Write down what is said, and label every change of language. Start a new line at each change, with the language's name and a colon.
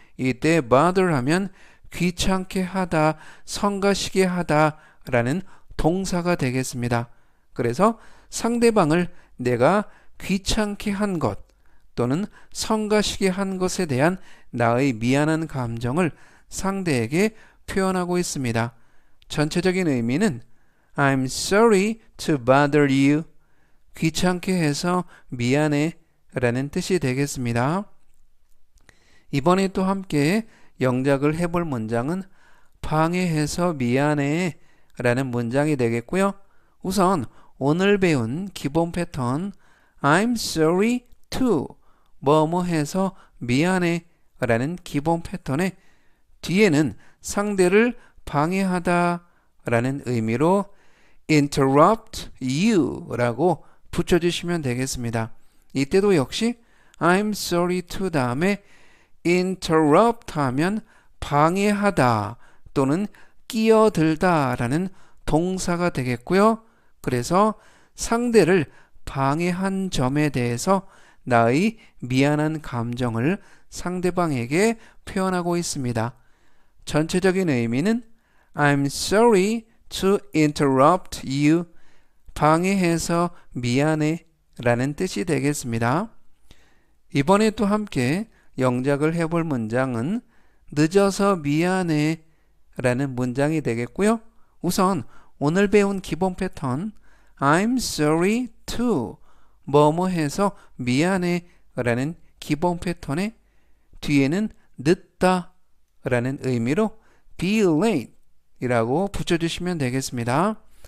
Korean: 이때 bother 하면 귀찮게 하다, 성가시게 하다 라는 동사가 되겠습니다. 그래서 상대방을 내가 귀찮게 한 것 또는 성가시게 한 것에 대한 나의 미안한 감정을 상대에게 표현하고 있습니다. 전체적인 의미는
English: I'm sorry to bother you.
Korean: 귀찮게 해서 미안해 라는 뜻이 되겠습니다. 이번에 또 함께 영작을 해볼 문장은 방해해서 미안해 라는 문장이 되겠고요. 우선 오늘 배운 기본 패턴
English: I'm sorry to
Korean: 뭐뭐 해서 미안해 라는 기본 패턴의 뒤에는 상대를 방해하다 라는 의미로
English: interrupt you
Korean: 라고 붙여주시면 되겠습니다. 이때도 역시
English: I'm sorry to
Korean: 다음에 interrupt 하면 방해하다 또는 끼어들다 라는 동사가 되겠고요. 그래서 상대를 방해한 점에 대해서 나의 미안한 감정을 상대방에게 표현하고 있습니다. 전체적인 의미는
English: I'm sorry to interrupt you.
Korean: 방해해서 미안해 라는 뜻이 되겠습니다. 이번에 또 함께 영작을 해볼 문장은 늦어서 미안해 라는 문장이 되겠고요. 우선 오늘 배운 기본 패턴
English: I'm sorry to
Korean: 뭐뭐 해서 미안해 라는 기본 패턴의 뒤에는 늦다 라는 의미로
English: be late
Korean: 이라고 붙여주시면 되겠습니다.